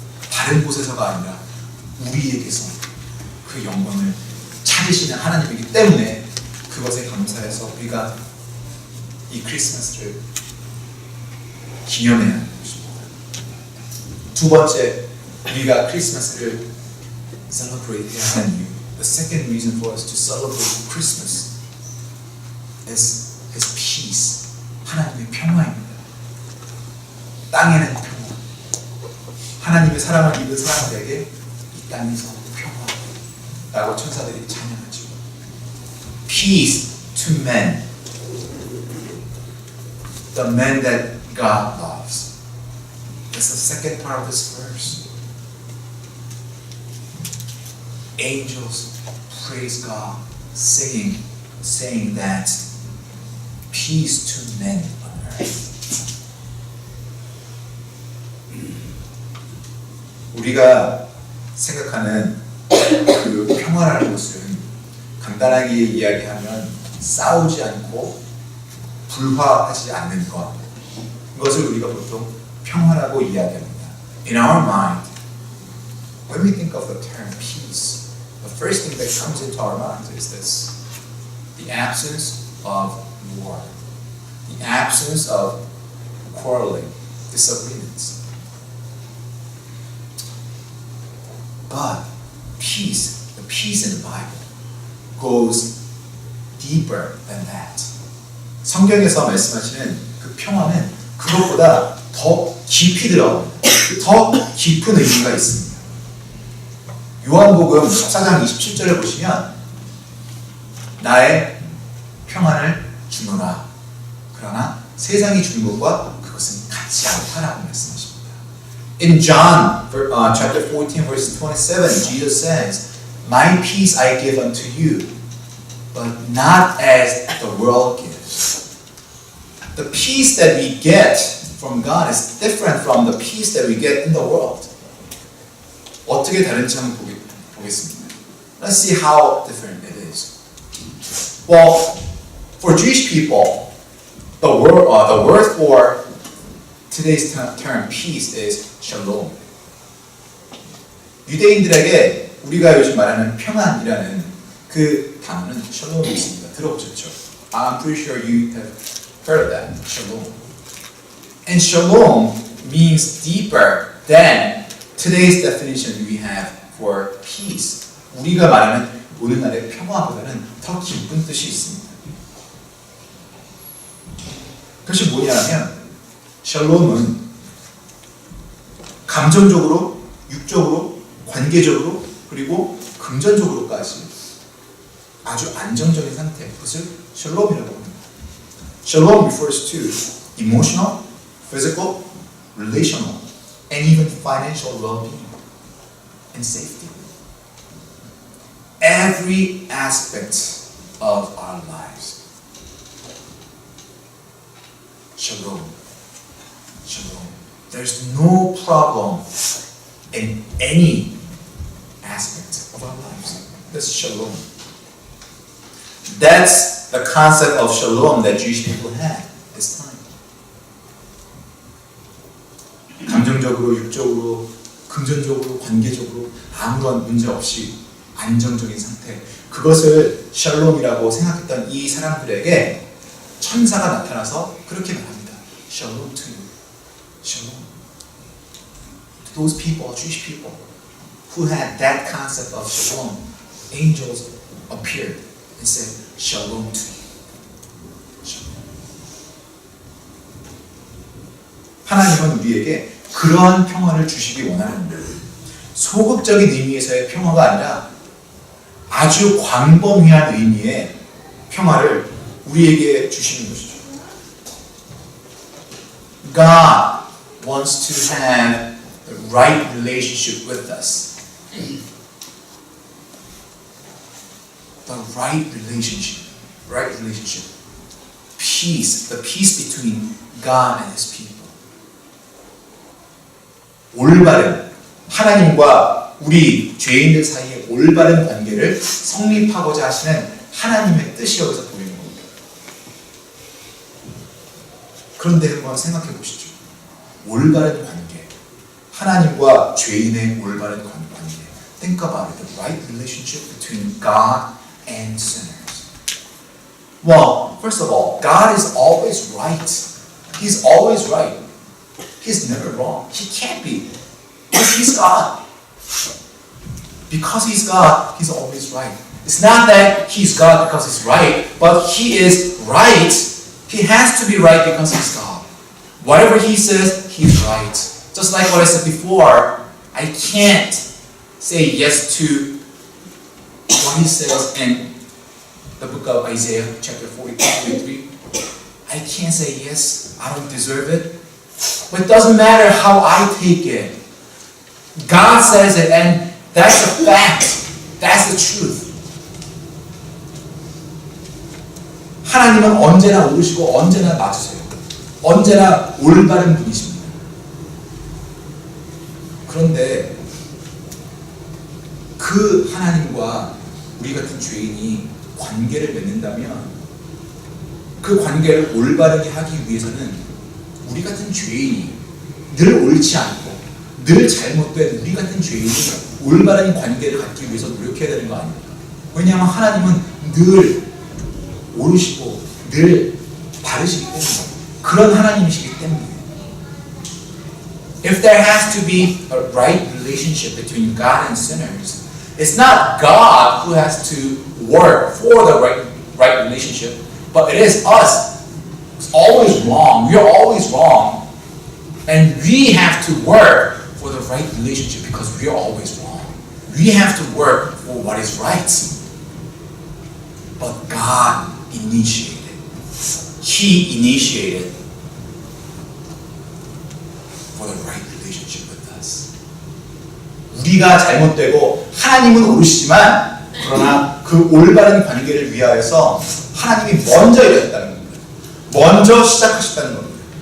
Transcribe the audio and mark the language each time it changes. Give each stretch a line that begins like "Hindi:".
Korean: 다른 곳에서가 아니라 우리에게서 그 영광을 찾으시는 하나님이기 때문에 그것에 감사해서 우리가 이 크리스마스를 기념해야 하는 것입니다. 두 번째, 우리가 크리스마스를 celebrate 해야 하는 이유.
English: The second reason for us to celebrate Christmas is His peace.
Korean: 하나님의 평화입니다. 땅에는 평화. 하나님의 사랑을 입은 사람들에게 이 땅에서 평화라고 천사들이 찬양하죠.
English: Peace to men. The men that God loves. That's the second part of this verse. Angels praise God, saying that peace to men on earth.
Korean: 우리가 생각하는 그 평화라는 것은 간단하게 이야기하면 싸우지 않고 불화하지 않는 것, 이것을 우리가 보통 평화라고 이야기합니다.
English: In our mind, when we think of the term peace, the first thing that comes into our minds is this: the absence of war, the absence of quarreling, disagreements. But peace, the peace in the Bible, goes deeper than that.
Korean: 성경에서 말씀하시는 그 평화는 그것보다 더 깊이 들어갑니다. 더 깊은 의미가 있습니다. 요한복음 14장 27절을 보시면 나의 평안을 주노라. 그러나 세상이 주는 것과 그것은 같지 않다라고 말씀하십니다.
English: In John chapter 14 verse 27, Jesus says, My peace I give unto you, but not as the world gives. The peace that we get from God is different from the peace that we get in the world.
Korean: 어떻게 다른지 한번 보겠습니다.
English: Let's see how different it is. Well, for Jewish people, the word for today's term peace is shalom.
Korean: 유대인들에게 우리가 요즘 말하는 평안이라는 그 단어는 샬롬이 있습니다. 들어보셨죠?
English: I'm pretty sure you have heard of that. Shalom. And shalom means deeper than today's definition we have for peace.
Korean: 우리가 말하는 오늘날의 평화보다는 더 깊은 뜻이 있습니다. 그것이 뭐냐면 샬롬은 감정적으로, 육적으로, 관계적으로 그리고 금전적으로까지 아주 안정적인 상태, 그것을 샬롬이라고 합니다.
English: Shalom refers to emotional, physical, relational, and even financial well-being and safety. Every aspect of our lives. Shalom. Shalom. There's no problem in any aspect of our lives. That's shalom. That's the concept of shalom that Jewish people had this time.
Korean: 감정적으로, 육적으로, 금전적으로, 관계적으로 아무런 문제 없이 안정적인 상태. 그것을 샬롬이라고 생각했던 이 사람들에게 천사가 나타나서 그렇게 말합니다.
English: Shalom to you. Shalom. To those people, Jewish people, who had that concept of shalom, angels appeared and said, Shalom to you. Shalom.
Korean: 하나님은 우리에게 그러한 평화를 주시기 원하는 소극적인 의미에서의 평화가 아니라 아주 광범위한 의미의 평화를 우리에게 주시는 것이죠.
English: God wants to have the right relationship with us. The right relationship. Right relationship. Peace. The peace between God and His people.
Korean: 올바른 하나님과 우리 죄인들 사이의 올바른 관계를 성립하고자 하시는 하나님의 뜻이 여기서 보이는 겁니다. 그런데 한번 생각해 보시죠. 올바른 관계, 하나님과 죄인의 올바른 관계.
English: Think about it, the right relationship between God and sinners. Well, first of all, God is always right. He's always right. He's never wrong. He can't be. Because He's God. Because He's God, He's always right. It's not that He's God because He's right, but He is right. He has to be right because He's God. Whatever He says, He's right. Just like what I said before, I can't say yes to what He says in the book of Isaiah, chapter 43. I can't say yes, I don't deserve it. But it doesn't matter how I take it. God says it, and that's a fact. That's the truth.
Korean: 하나님은 언제나 옳으시고 언제나 맞으세요. 언제나 올바른 분이십니다. 그런데 그 하나님과 우리 같은 죄인이 관계를 맺는다면 그 관계를 올바르게 하기 위해서는 우리 같은 죄인이 늘 옳지 않고 늘 잘못된 우리 같은 죄인이 올바른 관계를 갖기 위해서 노력해야 되는 거 아닙니까? 왜냐하면 하나님은 늘 옳으시고 늘 바르시기 때문에 그런 하나님이시기 때문에
English: If there has to be a right relationship between God and sinners, it's not God who has to work for the right relationship, but it is us. It's always wrong. We are always wrong. And we have to work for the right relationship because we are always wrong. We have to work for what is right. But God initiated. He initiated for the right relationship with us.
Korean: 우리가 잘못되고 하나님은 옳으시지만 그러나 그 올바른 관계를 위하여서 하나님이 먼저 일하셨다는 겁니다. 먼저 시작하셨다는 겁니다.